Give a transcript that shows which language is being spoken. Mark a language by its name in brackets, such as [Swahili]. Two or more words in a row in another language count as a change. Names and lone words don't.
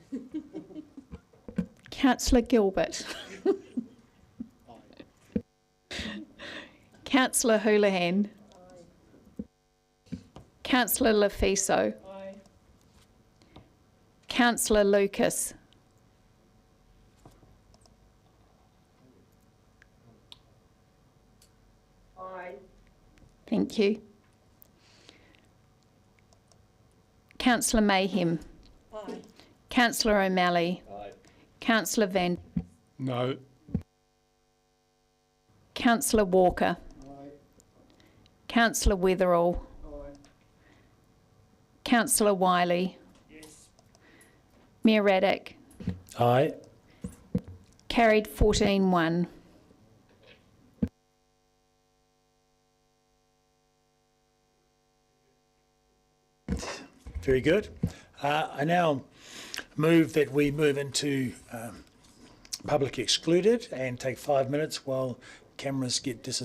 [English] Councillor Gilbert. Councillor Houlihan. Councillor Lafiso. Councillor Lucas. Aye. Thank you. Councillor Mayhem. Aye. Councillor O'Malley. Aye. Councillor Van. No. Councillor Walker. Aye. Councillor Weatherall. Aye. Councillor Wiley. Mayor Raddick. Aye. Carried 14-1. Very good. I now move that we move into public excluded and take 5 minutes while cameras get disassembled.